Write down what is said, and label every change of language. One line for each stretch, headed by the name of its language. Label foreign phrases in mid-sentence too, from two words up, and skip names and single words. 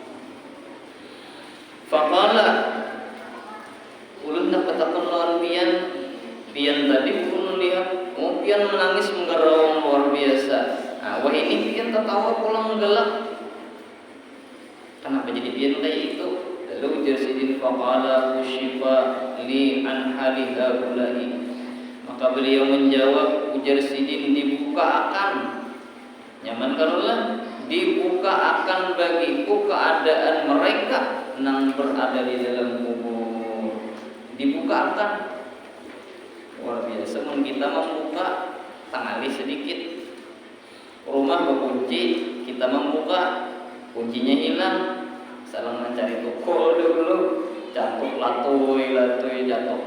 Banjar: Faqala ulun nak betapun lawan pian tadi pun lihat, pian menangis menggerong luar biasa. Nah, wah ini pian tertawa pulang gelap. Kenapa jadi pian kayak itu? Lalu ujar Sidin
Arabic: فقال كشف لي عن حال هؤلاء.
Banjar: Maka beliau menjawab, ujar Sidin dibuka akan nyaman karulah dibuka akan bagiku keadaan mereka yang berada di dalam kubur. Dibuka akan luar biasa. Kita membuka tangali sedikit rumah berkunci, kita membuka kuncinya hilang, salah mencari toko dulu, jatuh latui jatuh.